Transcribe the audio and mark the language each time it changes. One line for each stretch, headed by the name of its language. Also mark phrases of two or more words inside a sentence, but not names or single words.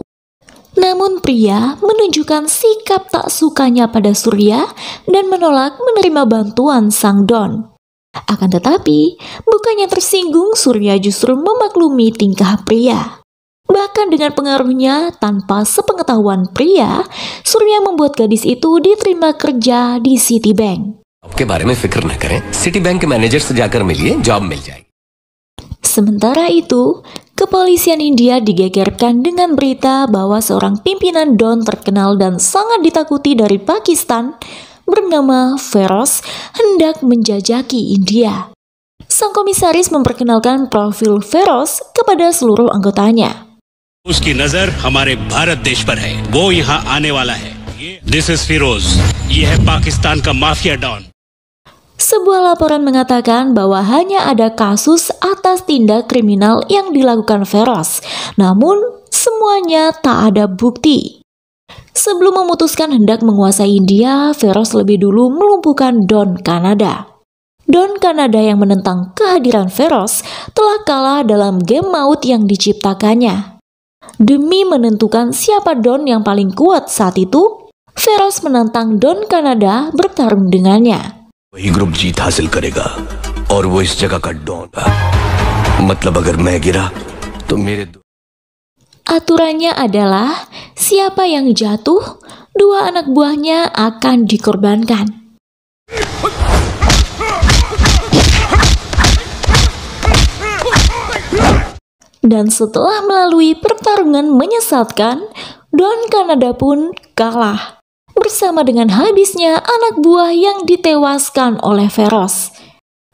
Indonesian: Namun Priya menunjukkan sikap tak sukanya pada Surya dan menolak menerima bantuan sang Don. Akan tetapi, bukannya tersinggung, Surya justru memaklumi tingkah Priya. Bahkan dengan pengaruhnya, tanpa sepengetahuan Priya, Surya membuat gadis itu diterima kerja di Citibank.
Hindi: आपके बारे में फिक्र न करें, सिटीबैंक के मैनेजर से जाकर मिलिए, जॉब मिल जाएगी.
Indonesian: Sementara itu, kepolisian India digegerkan dengan berita bahwa seorang pimpinan Don terkenal dan sangat ditakuti dari Pakistan bernama Feroz hendak menjajaki India. Sang komisaris memperkenalkan profil Feroz kepada seluruh anggotanya.
Hindi: उसकी नजर हमारे भारत देश पर है, वो यहाँ आने वाला है.
English: This is Firoz.
Hindi: ये है पाकिस्तान का
English: mafia don.
Indonesian: Sebuah laporan mengatakan bahwa hanya ada kasus atas tindak kriminal yang dilakukan Feroz, namun semuanya tak ada bukti. Sebelum memutuskan hendak menguasai India, Feroz lebih dulu melumpuhkan Don Kanada. Don Kanada yang menentang kehadiran Feroz telah kalah dalam game maut yang diciptakannya. Demi menentukan siapa Don yang paling kuat saat itu, Feroz menantang Don Kanada bertarung dengannya.
Hindi: वही ग्रुप जीत हासिल करेगा और वो इस जगह का डॉन है. मतलब अगर मैं गिरा तो मेरे
Indonesian: Aturannya adalah siapa yang jatuh, dua anak buahnya akan dikorbankan. Dan setelah melalui pertarungan menyesatkan, Don Kanada pun kalah bersama dengan habisnya anak buah yang ditewaskan oleh Feroz.